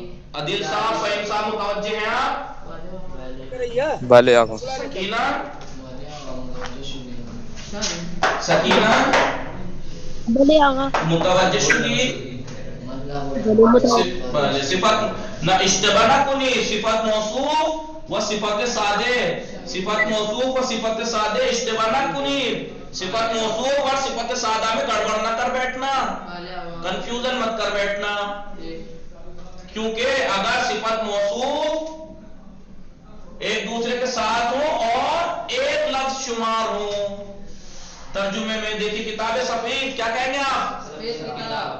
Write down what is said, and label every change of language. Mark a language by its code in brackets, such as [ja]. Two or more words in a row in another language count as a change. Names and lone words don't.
[ur] عدل صاحب فہیم صاحب متوجہ ہیں آپ؟ [fa] بھلے آقا. سکینہ بھلے آقا. متوجہ شدی؟ صفت نہ اشتباہ نہ کنی. صفت موصوف و صفت سادے, صفت موصوف و صفت سادے اشتباہ نہ کنی. [ur] صفت موصوف اور صفت سادہ میں گڑبڑ نہ کر بیٹھنا, کنفیوژن مت کر بیٹھنا. کیونکہ اگر صفت موصوف ایک دوسرے کے ساتھ ہو اور ایک لفظ شمار ہو, ترجمے میں دیکھیں [fa] کتاب سفید [ur] کیا کہیں گے آپ؟